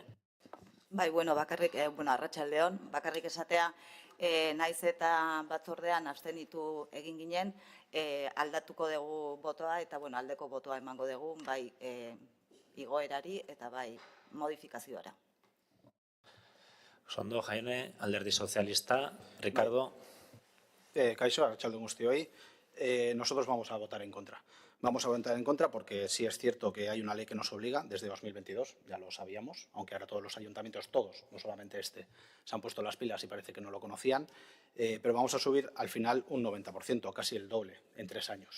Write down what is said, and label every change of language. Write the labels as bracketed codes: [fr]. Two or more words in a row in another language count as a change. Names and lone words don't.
[eu] Bakarrik, arratsaldeon, bakarrik esatea, naiz eta batzordean abstenitu egin ginen, aldatuko dugu botoa eta aldeko botoa emango dugu, bai igoerari eta bai modifikazioara. Ondo, Jaione, Alderdi Sozialista, Ricardo. Kaixo, arratsaldeon guztioi. [es] Nosotros vamos a votar en contra. Vamos a votar en contra porque sí es cierto que hay una ley que nos obliga desde 2022, ya lo sabíamos, aunque ahora todos los ayuntamientos, todos, no solamente este, se han puesto las pilas y parece que no lo conocían, pero vamos a subir al final un 90%, casi el doble, en 3 años.